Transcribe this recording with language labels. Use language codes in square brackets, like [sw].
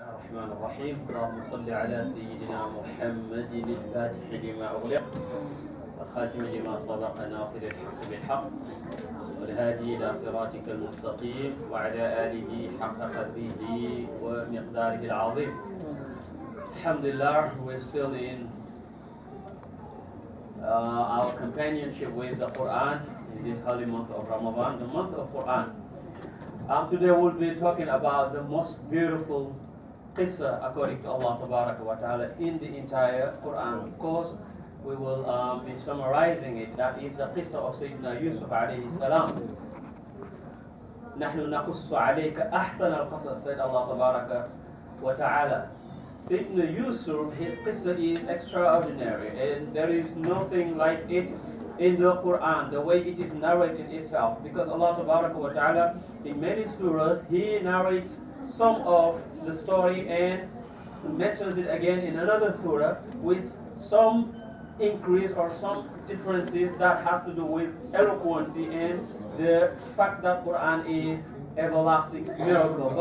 [ar] الرحمن الرحيم اللهم صل على سيدنا محمد الفاتح لما أغلق والخاتم لما سبق ناصر الحق بالحق والهادي إلى صراطك المستقيم وعلى آله حق قدره ومقداره العظيم. [en] Alhamdulillah, we're still in our companionship with the Quran in this holy month of Ramadan, the month of Quran. Today we'll be talking about the most beautiful qissa according to Allah wa ta'ala in the entire Quran. Of course, we will be summarizing it. That is the qissa of Sayyidina Yusuf alayhi salam. [ar] نحن نقص عليك أحسن القصص, said Allah wa ta'ala. [en] Sayyidina Yusuf, his qissa is extraordinary, and there is nothing like it in the Quran, the way it is narrated itself, because Allah wa ta'ala in many surahs he narrates some of the story and mentions it again in another surah with some increase or some differences that has to do with eloquency and the fact that Quran is everlasting miracle.